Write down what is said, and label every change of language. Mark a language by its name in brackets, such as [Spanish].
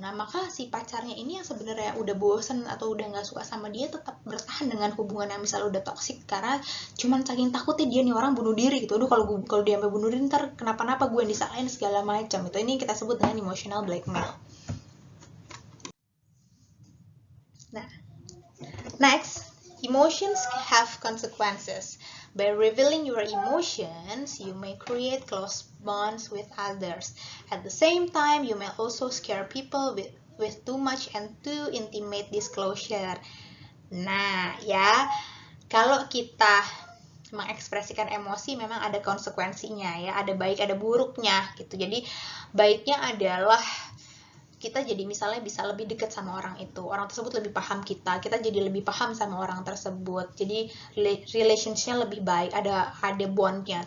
[Indonesian] Nah, maka si pacarnya ini yang sebenarnya udah bosen atau udah nggak suka sama dia tetap bertahan dengan hubungan yang misalnya udah toksik karena cuman saking takutnya dia nih orang bunuh diri gitu. Aduh, kalau dia sampai bunuh diri ntar kenapa-napa, gue disalahin segala macam. Itu ini kita sebut dengan [English] emotional blackmail. Nah, next, emotions have consequences. By revealing your emotions, you may create close bonds with others. At the same time, you may also scare people with too much and too intimate disclosure. [Indonesian] Nah, ya, kalau kita mengekspresikan emosi memang ada konsekuensinya ya, ada baik ada buruknya gitu. Jadi baiknya adalah kita jadi misalnya bisa lebih dekat sama orang itu, orang tersebut lebih paham kita jadi lebih paham sama orang tersebut, jadi relationship-nya lebih baik, ada bond-nya.